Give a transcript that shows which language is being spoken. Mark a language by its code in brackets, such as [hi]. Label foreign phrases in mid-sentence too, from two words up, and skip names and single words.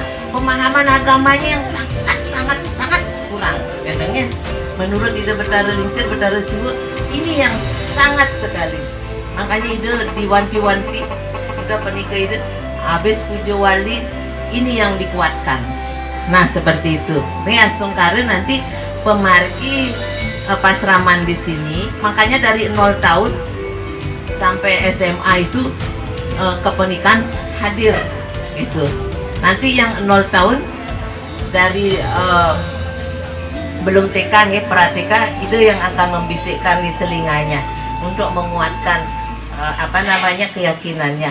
[id] Pemahaman agamanya yang sangat kurang katanya. Menurut Ide Betara Lingsir, Betara Siwu ini yang sangat sekali. Makanya Ide diwanti-wanti udah pernikah Ide habis Puja Wali ini yang dikuatkan. Nah, seperti itu. Nih Astungkare nanti pemargi pasraman di sini, makanya dari 0 tahun sampai SMA itu kepernikahan hadir gitu. Nanti yang 0 tahun dari belum TK nih, pra-TK, Ide yang akan membisikkan di telinganya untuk menguatkan keyakinannya.